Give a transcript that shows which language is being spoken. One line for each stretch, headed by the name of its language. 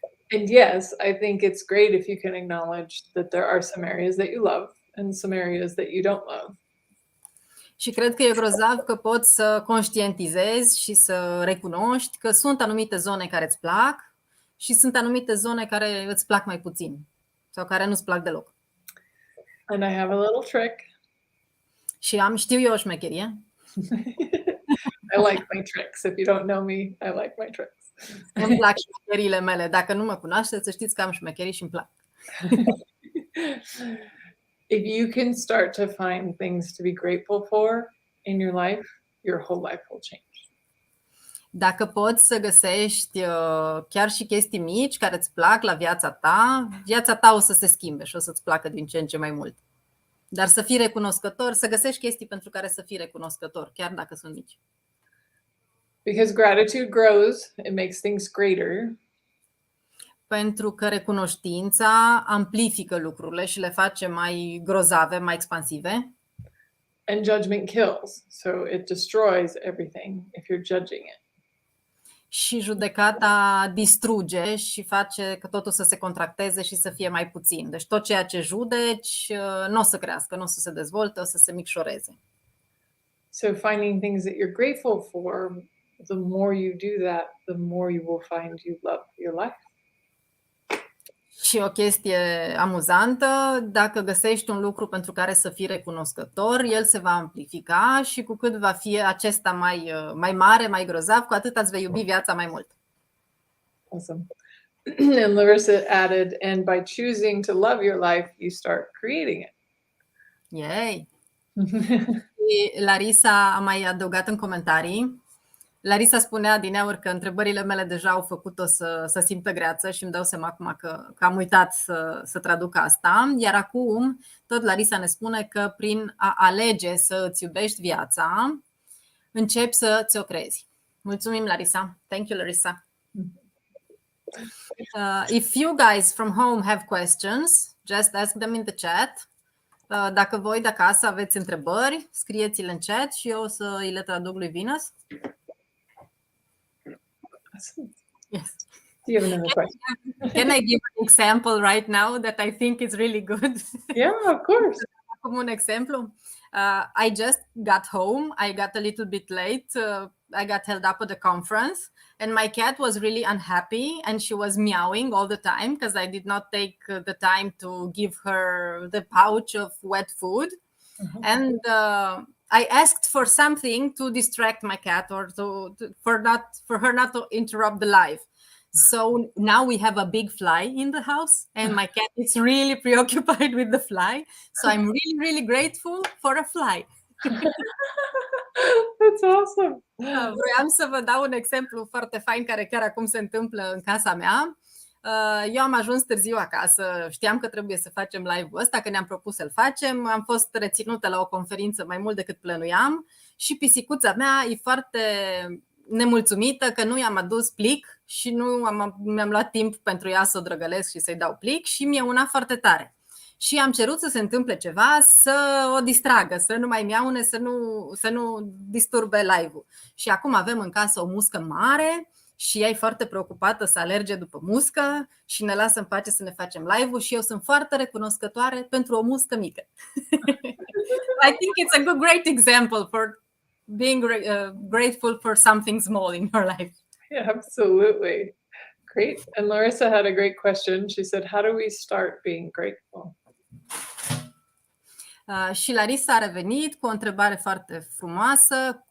English: And yes, I think it's great if you can acknowledge that there are some areas that you love and some areas that you don't love.
Romanian: Și cred că e grozav că poți să conștientizezi și să recunoști că sunt anumite zone care îți plac și sunt anumite zone care îți plac mai puțin sau care nu-ți plac deloc.
English: And I have a little trick.
Romanian: Și știu eu o șmecherie.
English: I like my tricks. If you don't know me, I like my tricks.
Romanian: Îmi plac șmecheriile mele. Dacă nu mă cunoașteți, să știți că am șmecherii și îmi plac.
English: If you can start to find things to be grateful for in your life, your whole life will change.
Romanian: Dacă poți să găsești chiar și chestii mici care îți plac la viața ta o să se schimbe și o să-ți placă din ce în ce mai mult. Dar să fii recunoscător, să găsești chestii pentru care să fii recunoscător, chiar dacă sunt mici.
English: Because gratitude grows, it makes things greater.
Romanian: Pentru că recunoștința amplifică lucrurile și le face mai grozave, mai expansive.
English: And judgment kills, so it destroys everything if you're judging it.
Romanian: Și judecata distruge și face că totul să se contracteze și să fie mai puțin. Deci tot ceea ce judeci nu o să crească, nu o să se dezvolte, o să se micșoreze.
English: So finding things that you're grateful for, the more you do that, the more you will find you love your life.
Romanian: Și o chestie amuzantă, dacă găsești un lucru pentru care să fii recunoscător, el se va amplifica și cu cât va fi acesta mai mare, mai grozav, cu atât îți vei iubi viața mai mult.
English: Awesome. And Larissa added, and by choosing to love your life, you start creating it.
Romanian: Yay! Larisa a mai adăugat în comentarii, Larisa spunea dineauri că întrebările mele deja au făcut-o să simtă greață și îmi dau seama acum că am uitat să traduc asta. Iar acum tot Larisa ne spune că prin a alege să îți iubești viața, începi să ți-o creezi. Mulțumim, Larisa.
English: Thank you, Larisa. If you guys from home have questions, just ask them in the chat.
Romanian: Dacă voi de acasă aveți întrebări, scrieți-le în chat și eu o să îi le traduc lui Venus.
English: Yes. Do you have another question? Can I give an example right now that I think is really good? Yeah, of course.
Romanian: Como un exemplu.
English: I just got home. I got a little bit late. I got held up at the conference, and my cat was really unhappy, and she was meowing all the time because I did not take the time to give her the pouch of wet food. And I asked for something to distract my cat or for her not to interrupt the live. So now we have a big fly in the house, and my cat is really preoccupied with the fly. So I'm really, really grateful for a fly. That's awesome.
Romanian: Vreau să vă dau un exemplu foarte fain care chiar acum se întâmplă în casa mea. Eu am ajuns târziu acasă, știam că trebuie să facem live-ul ăsta, că ne-am propus să-l facem. Am fost reținută la o conferință mai mult decât plănuiam și pisicuța mea e foarte nemulțumită că nu i-am adus plic și nu mi-am luat timp pentru ea să o drăgălesc și să-i dau plic și mi-e una foarte tare. Și am cerut să se întâmple ceva, să o distragă, să nu mai miaune, să nu disturbe live-ul. Și acum avem în casă o muscă mare și ea e foarte preocupată să alerge după muscă și ne lasă în pace să ne facem live-ul și eu sunt foarte recunoscătoare pentru o muscă mică.
English: I think it's a great example for being grateful for something small in your life. Yeah, absolutely. Great. And Larissa had a great question. She said, how do we start being grateful?
Romanian: Și Larisa a revenit cu o întrebare foarte frumoasă.